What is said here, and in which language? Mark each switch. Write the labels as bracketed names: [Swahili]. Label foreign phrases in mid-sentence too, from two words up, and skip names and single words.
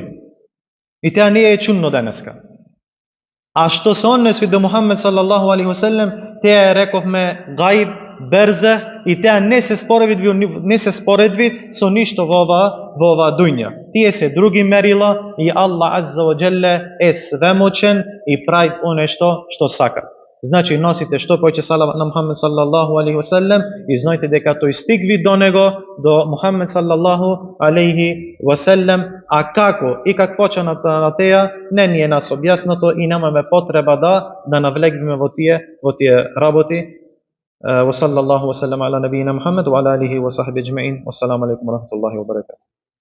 [Macedonian] И теа не е чудно денеска. А што се однесви до Мухаммед [Arabic] صلى الله عليه وسلم, [Macedonian] теа рековме гајб, берзех, и теа не се споредви со ништо во оваа дуња. Тие се други мерила и Аллах [Arabic] عز وجل [Macedonian] е свемочен и прави оне што сака. Значи носите што повеќе салават на Мухаммед [Arabic] صلى الله عليه وسلم [Macedonian] и знаете дека тој стигви до него, до Мухаммед [Arabic] صلى الله عليه وسلم, [Macedonian] а како и каквочаната на теја не ни е нас објаснато и немаме потреба да навлегнеме во тие работи. [Arabic] وصلى الله وسلم على نبينا محمد وعلى آله وصحبه أجمعين. والسلام عليكم ورحمة الله وبركاته.